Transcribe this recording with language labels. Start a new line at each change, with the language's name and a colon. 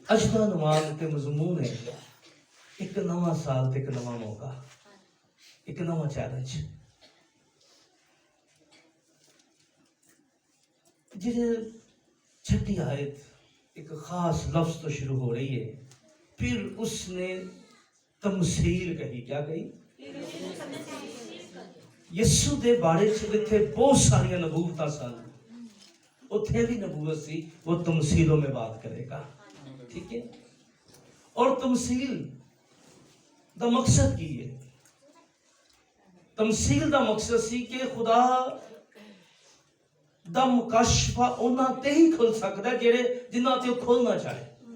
Punjabi: اج دا عنوان تے مضمون ہے ایک نواں سال تے ایک نواں موقع, ایک نواں چیلنج.
Urdu: جی چھٹی آیت ایک خاص لفظ تو شروع ہو رہی ہے. پھر اس نے تمثیل کہی. کیا کہی؟
Punjabi: یسو دے بارے چ جتھے بہت ساری نبوتاں سن اتھے بھی نبوت سی.
Urdu: وہ تمثیلوں میں بات کرے گا. ٹھیک ہے.
Punjabi: اور تمثیل دا مقصد کی ہے؟ تمثیل دا مقصد سی کہ خدا دا مکاشفہ انہاں تے ہی کھل سکتا ہے جڑے جنہاں تے کھولنا چاہے.